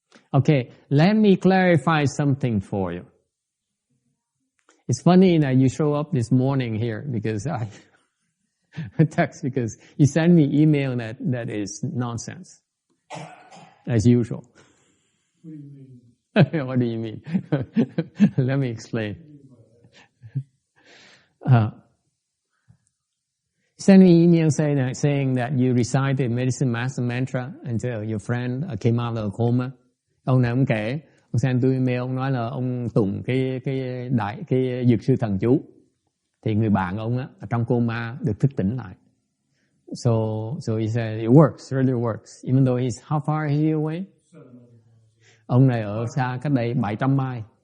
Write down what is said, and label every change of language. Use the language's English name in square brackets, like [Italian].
[English] Okay, let me clarify something for you. It's funny that you show up this morning here because I text because you send me email that is nonsense, as usual. What do you mean? Let me explain. Send me email saying that you recited medicine master mantra until your friend came out of a coma. [Vietnamese] Ông này ông kể, ông send tôi email, ông nói là ông tụng cái dược sư thần chú, thì người bạn ông á ở trong coma được thức tỉnh lại. [English] So he said it works, really works, even though he's how far is he away? [Vietnamese] Ông này ở xa cách đây 700 mile.